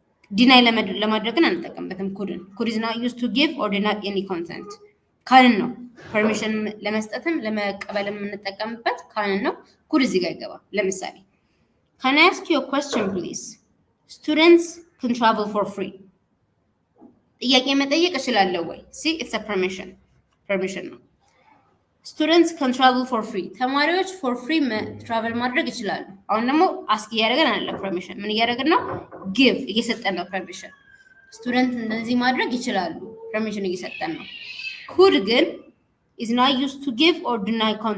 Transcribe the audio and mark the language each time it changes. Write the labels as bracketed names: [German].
[English] deny [Amharic] ለማድረግ አንጠቀምበትም። [English] could is not used to give or deny any consent። [Amharic] ካንን ነው [English] permission [Amharic] ለመስጠትም ለመቀበልም የምንጠቀምበት ካንን ነው። [English] could [Amharic] እዚህ ጋር ይገባል። ለምሳሌ [English] can I ask you a question please? Students can travel for free። [Amharic] ጥያቄ መጠየቅ እችላለሁ ወይ? [English] see it's a permission ነው። students can travel for free። [Amharic] ተማሪዎች [English] for free travel [Amharic] ማድረግ ይችላሉ። አሁን ደግሞ [English] ask [Amharic] እያደረገን አይደለም [English] permission [Amharic] ምን እያደረገን ነው? [English] give [Amharic] እየሰጠን ነው [English] permission። students [Amharic] እንደዚህ ማድረግ ይችላሉ [English] permission እየሰጠን ነው። could [Amharic] ግን [English] is not used to give or deny